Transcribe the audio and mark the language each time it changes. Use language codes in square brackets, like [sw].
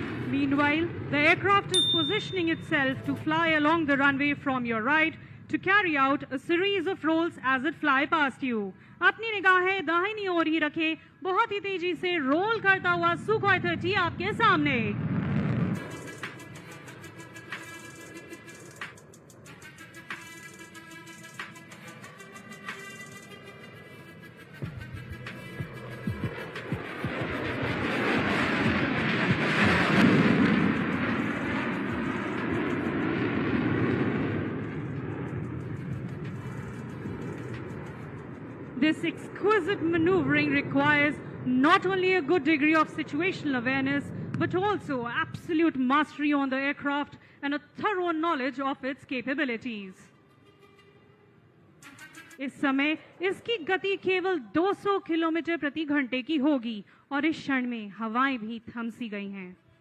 [en] Meanwhile, the aircraft is positioning itself to fly along the runway from your right to carry out a series of rolls as it fly past you. [hi] अपनी निगाहें दाहिनी ओर ही रखें, बहुत ही तेजी से role करता हुआ सुखोई 30 आपके सामने। [en] This exquisite maneuvering requires not only a good degree of situational awareness, but also absolute mastery on the aircraft and a thorough knowledge of its capabilities. [hi] इस समय इसकी गति केवल 200 किलोमीटर प्रति घंटे की होगी और इस क्षण में हवाएं भी थम सी गई हैं।